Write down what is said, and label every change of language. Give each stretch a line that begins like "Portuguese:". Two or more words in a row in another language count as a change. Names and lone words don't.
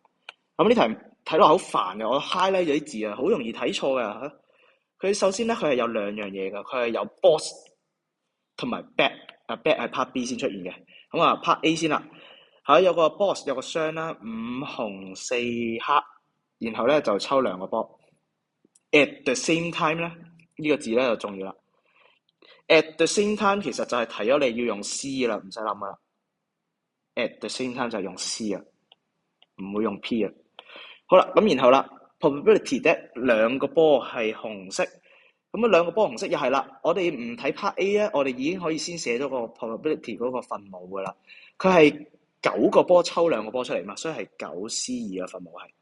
Cantonese: 咁呢題睇落好煩嘅，我 highlight 咗啲字啊，好容易睇錯嘅。佢首先咧，佢係有兩樣嘢嘅，佢係有 boss 同埋 bat。bat 係 part B 先出現嘅。咁part A 先啦。有個 boss 有個箱啦，5紅4黑。然後咧就抽兩個波。
English: At the same time
Cantonese: 咧，呢個字咧就重要啦。
English: At the same time
Cantonese: 其實就係提咗你要用 C 啦，唔使諗噶啦。
English: At the same time
Cantonese: 就係用 C 啊，唔會用 P 啊。好啦，咁然後啦 ，probability 咧兩個波係紅色，咁啊兩個波紅色又係啦。我哋唔睇 part A 咧，我哋已經可以先寫咗個 probability 嗰個分母噶啦。佢係9個波抽兩個波出嚟嘛，所以係9C2嘅分母係。